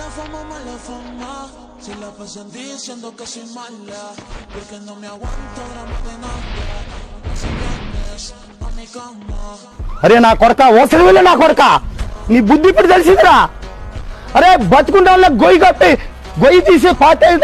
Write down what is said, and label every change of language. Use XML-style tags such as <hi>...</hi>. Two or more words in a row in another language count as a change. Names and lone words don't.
<es>fama, mala fama. Si la pasan diciendo que soy mala, porque no me aguanto drama de nada. Si vienes a mi cama.</es> <te>అరే నా కొడక ఓసరి వెళ్ళి నా కొడక నీ బుద్ధి ఇప్పుడు తెలిసిందిరా. అరే బతుకుంటే వాళ్ళ గొయ్యి కప్పి గొయ్యి తీసే పాట</te>